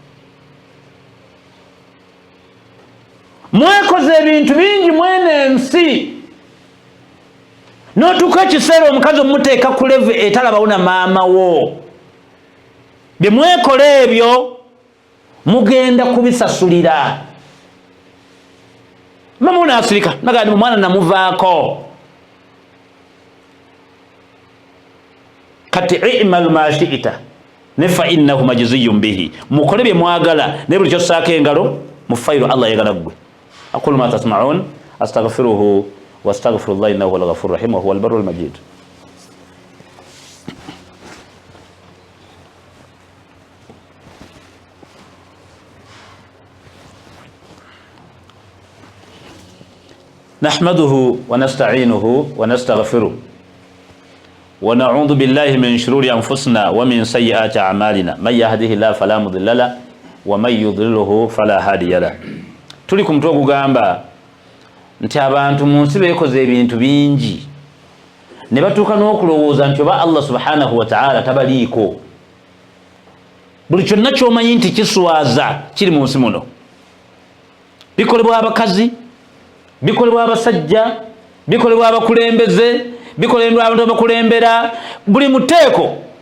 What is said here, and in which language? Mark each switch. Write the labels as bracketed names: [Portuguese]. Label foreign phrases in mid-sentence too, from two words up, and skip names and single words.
[Ganda] mwekoze ebintu bingi mwene ensi n'otuuka ekiseera omukazi omumuteeka ku levu etalabawo na maama wo bye mwekola ebyo mugenda kubisasulira mama unaasirika naga ndi mwana namuvaako kati [Arabic] اعمل ما شئت فإنه مجزي به [Ganda] mukole bye mwagala ne buli kyosaako engalo mu fayiro Allah yagala gwe [Arabic] أقول ما تسمعون أستغفره وأستغفر الله إنه هو الغفور الرحيم وهو البر المجيد نحمده ونستعينه ونستغفره ونعوذ بالله من شرور أنفسنا ومن سيئات أعمالنا من يهده الله فلا مضل له ومن يضلله فلا هادي له [Ganda] tuli ku mutwe ogugamba nti abantu mu nsi beekoze ebintu bingi ne batuuka n'okulowooza nti oba Allah [Arabic] سبحانه وتعالى [Ganda] tabaliiko buli kyonna ky'omanyi nti kiswaza kiri mu nsi muno bikolebwa abakazi bikolebwa abasajja bikolebwa abakulembeze bikolebwa abantu abakulembera buli muteeko